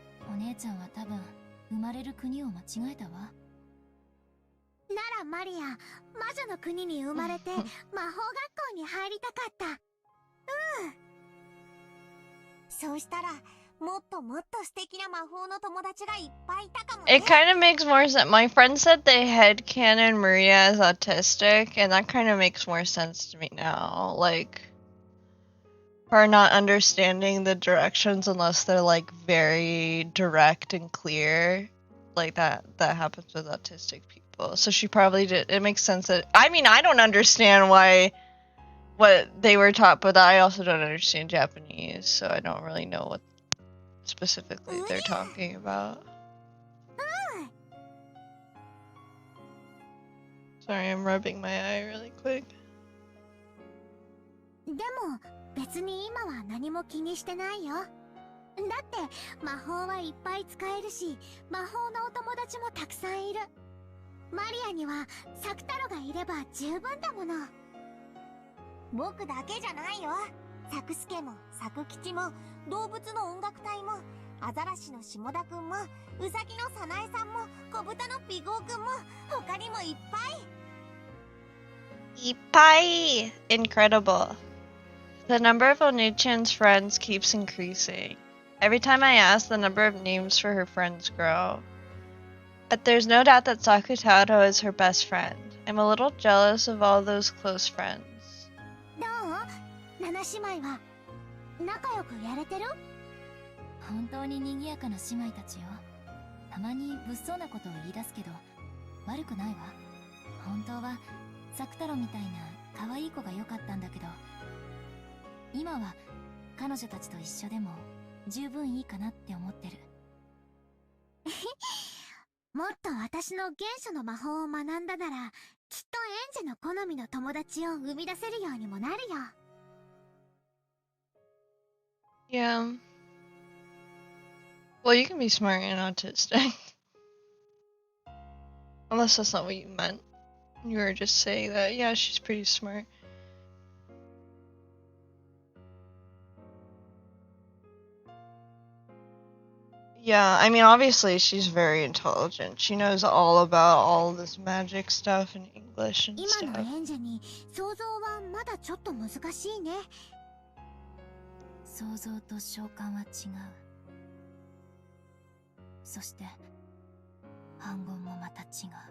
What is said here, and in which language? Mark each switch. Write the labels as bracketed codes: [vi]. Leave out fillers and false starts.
[ja] お姉ちゃんは多分生まれる国を間違えたわ。ならマリア、魔女の国に生まれて魔法学校に入りたかった。そうしたらもっともっと素敵な魔法の友達がいっぱいいたかもね。 [en] It kind of makes more sense. My friend said they headcanon Maria as autistic, and that kind of makes more sense to me now. Like, her not understanding the directions unless they're like very direct and clear. Like that happens with autistic people. people, so she probably did. It makes sense that. I mean, I don't understand what they were taught, but I also don't understand Japanese, so I don't really know what specifically they're talking about. Sorry, I'm rubbing my eye really quick. [ja] でも別に今は何も気にしてないよ。だって魔法はいっぱい使えるし、魔法のお友達もたくさんいる。マリアにはサクタロがいれば十分だもの。僕だけじゃないよ。サクスケもサク吉も動物の音楽隊もアザラシの下田くんもウサギのサナエさんも小豚のピゴーくんも他にもいっぱい。 [en] Ippai! Incredible. The number of Onichan's friends keeps increasing. Every time I ask, the number of names for her friends grow. But there's no doubt that Sakutaro is her best friend. I'm a little jealous of all those close friends. [ja] どう？七姉妹は仲良くやれてる？本当に賑やかな姉妹たちよ。たまに物騒なことを言い出すけど悪くないわ。本当はサクタロみたいな可愛い子が良かったんだけど、今は彼女たちと一緒でも十分いいかなって思ってる。もっと私の原初の魔法を学んだなら、きっとエンジェの好みの友達を生み出せるようにもなるよ。 [en] Yeah. Well, you can be smart and autistic. Unless that's not what you meant. You were just saying that, yeah, she's pretty smart. Yeah, I mean, obviously she's very intelligent. She knows all about all this magic stuff and English and [ja] 今の [en] stuff. [ja] エンジェに想像はまだちょっと難しいね。想像と召喚は違う。そして反言もまた違う。